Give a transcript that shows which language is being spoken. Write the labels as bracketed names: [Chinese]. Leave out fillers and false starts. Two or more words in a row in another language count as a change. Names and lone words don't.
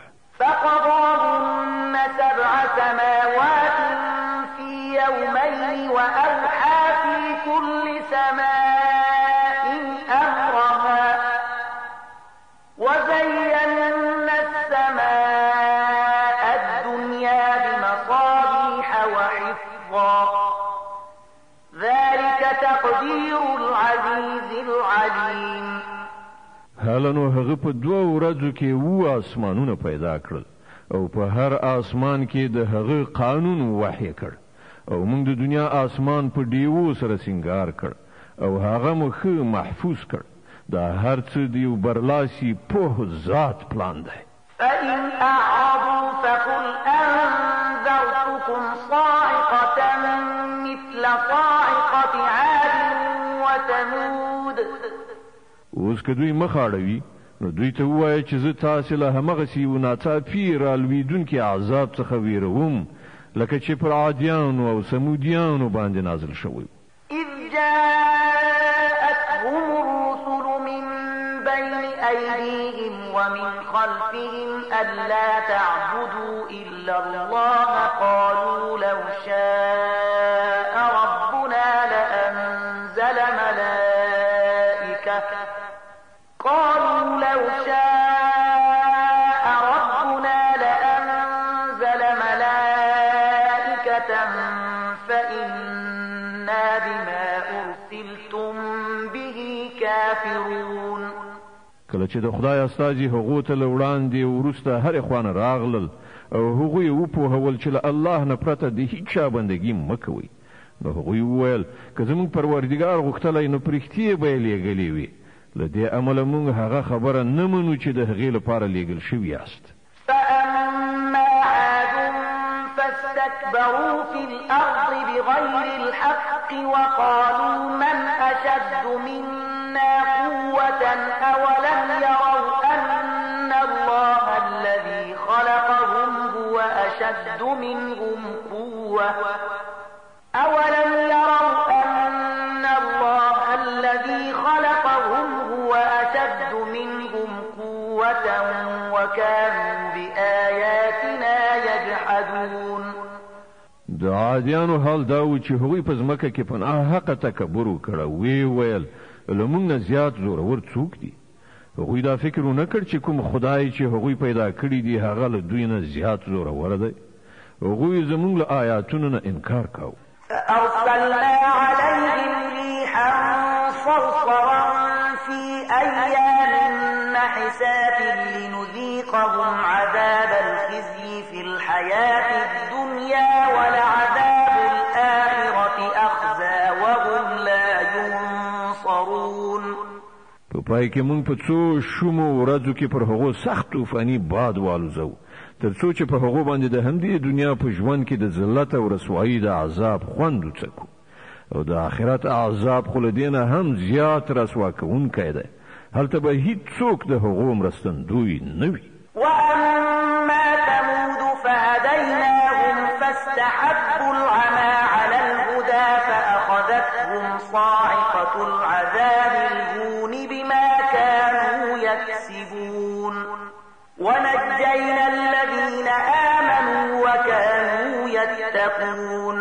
[Arabic] فقضاهن 7 سماوات في يومين وأوحى في كل سماء أمرها وزينا السماء الدنيا بمصابيح وحفظا ذلك تقدير العزيز العليم. [Pashto] هلنو هغه په 2 ورځو کې 7 آسمانونه پیدا کړل او په هر آسمان کې د هغه قانون وحی کړ او موږ د دنیا آسمان په دیوو سره سنگار کړ او هغه مخ محفوظ کړ. دا هر څه دیو برلاسي په ذات پلان دی. [Arabic] فإن أعرضوا فقل أنذرتكم صاعقة مثل صاعقة عاد وثمود. [Pashto] اوس که دوی مخ اړوي نو دوی ته ووایه چې زه تاسې له همغسې یو ناڅاپي رالویدونکي عذاب څخه ویروم لکه چې پر عادیانو او سمودیانو باندې نازل شوی. [Arabic] إذ جاءتهم الرسل من بين أيديهم ومن خلفهم ألا تعبدوا إلا الله قالوا لو شاء ربنا لأنزل ملائكة فإنا بما أرسلتم به كافرون. [Pashto] کله چې د خدای استازي هغو ته وړاندې وروسته هر خوانه راغلل او هغوی وپوهول چې له الله نه پرته د هیڅ چا بندګي مه کوئ. نو هغوی وویل که زموږ پروردګار غوښتلی نو پرښتې به یې لیږلې وي. له دې امله موږ هغه خبره نه منو چې د هغې لپاره لیږل شوي یاست. [Arabic] فأما عاد فاستكبروا في الأرض بغير الحق وقالوا من أشد منا قوة أولم يروا أن الله الذي خلقهم هو أشد منهم قوة أولم يروا أن الله الذي خلقهم هو أشد منهم قوة وكانوا بآياتنا يجحدون. [Pashto] د عادیانو حال دا و چې هغوی په ځمکه کې په ناحقه تکبر وکړه. وی ویل له موږ نه زیات زورور څوک دي؟ هغوی دا فکر ونه کړ چې کوم خدای چې هغوی پیدا کړي دي هغه له دوی نه زیات زورور دی. هغوی زموږ له آیاتونو نه انکار کاوه. [Arabic] فأرسلنا عليهم أيام نحسات لنذيقهم عذاب الخزي في الحياة الدنيا ولعذاب الآخرة أخزى وهم لا ينصرون. [Pashto] په پای کې موږ په څو شومو ورځو کې پر هغو سخت طوفاني باد والوزو تر څو چې په هغو باندې د همدې دنیا په ژوند کې د ذلت او رسوایی د عذاب خوند وڅکو او د آخرت عذاب خو له دې نه هم زیات رسوا کوونکی دی. هلته به هیڅوک د هغو مرستندوی نه وي. [Arabic] وأما ثمود فهديناهم فاستحبوا العمى على الهدى فأخذتهم صاعقة العذاب الهون بما كانوا يكسبون ونجينا الذين آمنوا وكانوا يتقون.